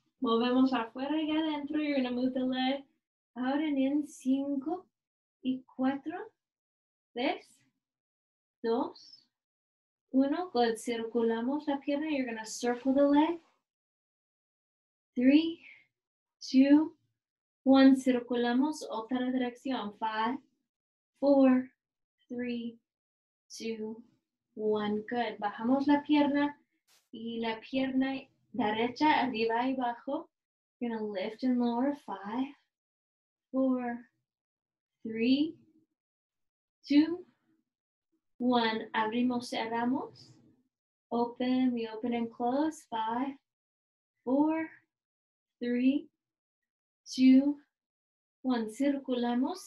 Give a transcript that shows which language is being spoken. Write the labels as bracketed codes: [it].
[es] Movemos afuera y adentro. [en] You're going to move the leg out and in. 5 y 4, 3, 2, 1. Good. [es] Circulamos la pierna. [en] You're going to circle the leg. 3, 2, 1. [es] Circulamos otra dirección. 5, 4, 3, 2, 1. Good. Bajamos la pierna y la pierna derecha arriba y abajo. [en] You're going to lift and lower. 5, 4, 3, 2, 1. [es] Abrimos, cerramos. [en] Open, we open and close. [es] 5, 4, 3, 2, 1. Circulamos.